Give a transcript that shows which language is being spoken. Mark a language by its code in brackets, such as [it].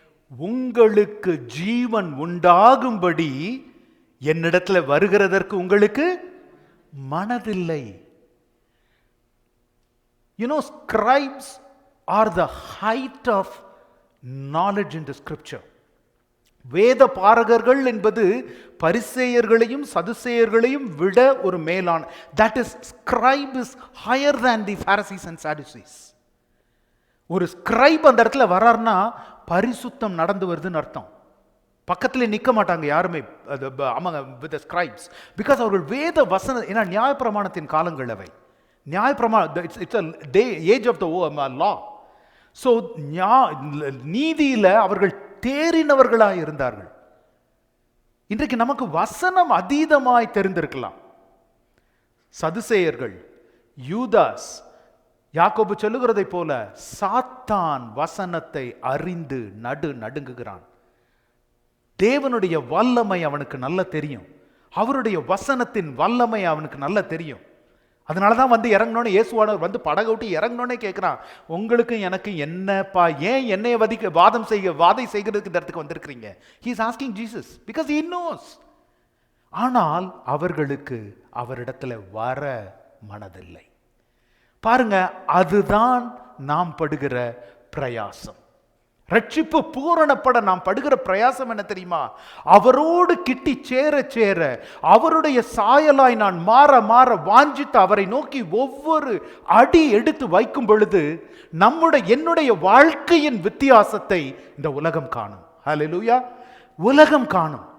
[ta] உங்களுக்கு ஜீவன் உண்டாகும்படி என்னிடத்துல வருகிறதற்கு உங்களுக்கு மனதில்லை. [en] You know, scribes are the height of knowledge in the scripture. [ta] வேத பாரகர்கள் என்பது பரிசேயர்களையும் சதுசேயர்களையும் விட ஒரு மேலான, [en] that is, scribe is higher than the Pharisees and Sadducees. [ta] ஒரு ஸ்கிரைப் அந்த இடத்துல வரார்னா பரிசுத்தம் நடந்து வருதுன்னு அர்த்தம். பக்கத்துல நிற்க மாட்டாங்க யாருமே [en] with the scribes, because [ta] அவர்கள் வேத வசன, ஏன்னா நியாயப்பிரமாணத்தின் காலங்கள் அவை. [en] it's a day, age of the law. So [ta] நீதியில அவர்கள் தேறினவர்களாய் இருந்தார்கள். இன்றைக்கு நமக்கு வசனம் அதீதமாய் தெரிந்திருக்கலாம். சதுசேயர்கள், யூதாஸ், யாக்கோபு சொல்லுகிறதை போல சாத்தான் வசனத்தை அறிந்து நடுங்குகிறான். தேவனுடைய வல்லமை அவனுக்கு நல்ல தெரியும். அவருடைய வசனத்தின் வல்லமை அவனுக்கு நல்ல தெரியும். அதனாலதான் வந்து இறங்கினோன்னு, இயேசுவானவர் வந்து படகு விட்டு இறங்கினோன்னே கேட்கிறான், உங்களுக்கு எனக்கு என்னப்பா, ஏன் என்னைய வாதை செய்கிறதுக்கு இந்த இடத்துக்கு வந்திருக்கிறீங்க? [en] He is asking Jesus because he knows. [ta] ஆனால் அவர்களுக்கு அவரிடத்துல வர மனதில்லை. பாருங்க, அதுதான் நாம் படுகிற பிரயாசம். ரட்சிப்பு பூரணப்பட நாம் படுகிற பிரயாசம் என்ன தெரியுமா? அவரோடு கிட்டி சேர சேர அவருடைய சாயலாய் நான் மாற மாற வாஞ்சித்து அவரை நோக்கி ஒவ்வொரு அடி எடுத்து வைக்கும் பொழுது என்னுடைய வாழ்க்கையின் வித்தியாசத்தை இந்த உலகம் காணும். ஹல்லேலூயா. உலகம் காணும்.